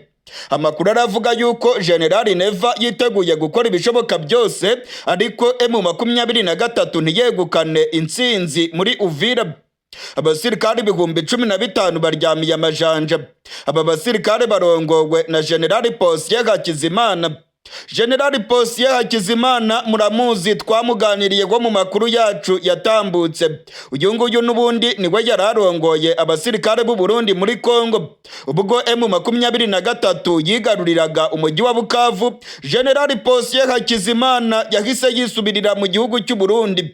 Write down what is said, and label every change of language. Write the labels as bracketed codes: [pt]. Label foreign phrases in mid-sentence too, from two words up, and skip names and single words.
[rn] Amakuru aravuga yuko General Neva yiteguye gukora ibishoboka byose, ariko M23 ntiyegukane intsinzi muri Uvira. Abasirikare 15,000 baryamiye amajanja. Aba basirikare barongowe na General Posye Hakizimana. General Posye Hakizimana muramuzi, twamuganiriye go mu makuru yacu yatambutse. Uyu nguyu n'ubundi niwe yararongoye abasirikare b'u Burundi muri Kongo. Ubwo M23 yigaruriraga umujyi wa Bukavu, General Posye Hakizimana yahise yisubirira mu gihugu cy'u Burundi.